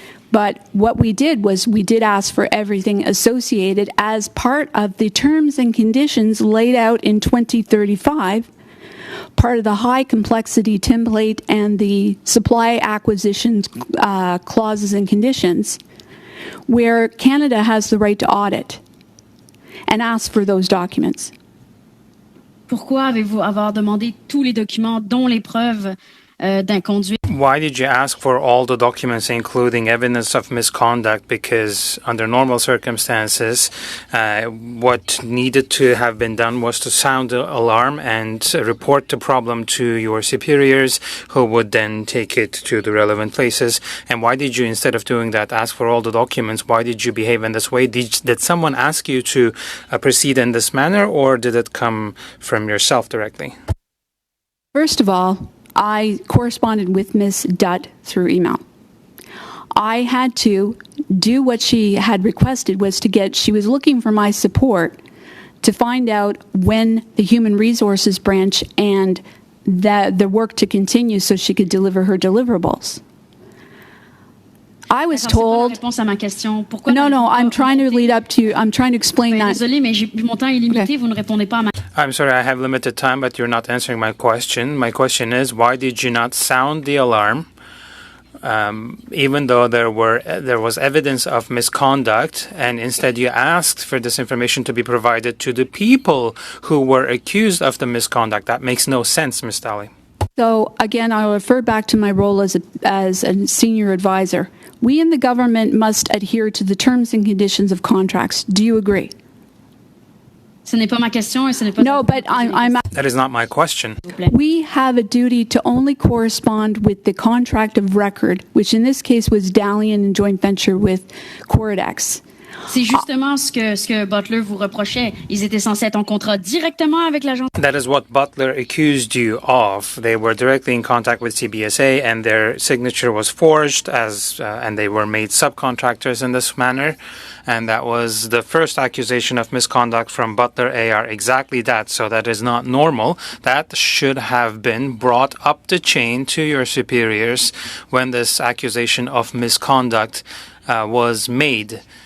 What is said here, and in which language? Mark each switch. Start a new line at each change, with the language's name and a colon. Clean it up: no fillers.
English: But what we did was we did ask for everything associated as part of the terms and conditions laid out in 2035, part of the high complexity template and the supply acquisition clauses and conditions, where Canada has the right to audit and ask for those documents.
French: Pourquoi avez-vous avoir demandé tous les documents, dont les preuves d'inconduite?
English: Why did you ask for all the documents, including evidence of misconduct? Because under normal circumstances, what needed to have been done was to sound the alarm and report the problem to your superiors, who would then take it to the relevant places. And why did you, instead of doing that, ask for all the documents? Why did you behave in this way? Did someone ask you to proceed in this manner, or did it come from yourself directly? First of all, I corresponded with Ms. Dutt through email. I had to do what she had requested, she was looking for my support to find out when the Human Resources branch and the work to continue so she could deliver her deliverables. I was told... No, I'm trying to lead up to... I'm trying to explain that.
French: Désolée, mais mon temps est limité. Vous ne répondez pas à ma...
English: I'm sorry, I have limited time, but you're not answering my question. My question is, why did you not sound the alarm even though there was evidence of misconduct, and instead you asked for this information to be provided to the people who were accused of the misconduct. That makes no sense, Ms. Daly. So again, I'll refer back to my role as a senior advisor. We in the government must adhere to the terms and conditions of contracts. Do you agree?
French: Ce n'est pas ma question et ce n'est pas
English: No, but I'm That is not my question. we have a duty to only correspond with the contract of record, which in this case was Dalian in joint venture with Corridex.
French: C'est justement ce que Butler vous reprochait. Ils étaient censés être en contrat directement avec l'agence.
English: That is what Butler accused you of. They were directly in contact with CBSA, and their signature was forged, and they were made subcontractors in this manner. And that was the first accusation of misconduct from Butler AR. Exactly that. So that is not normal. That should have been brought up the chain to your superiors when this accusation of misconduct was made.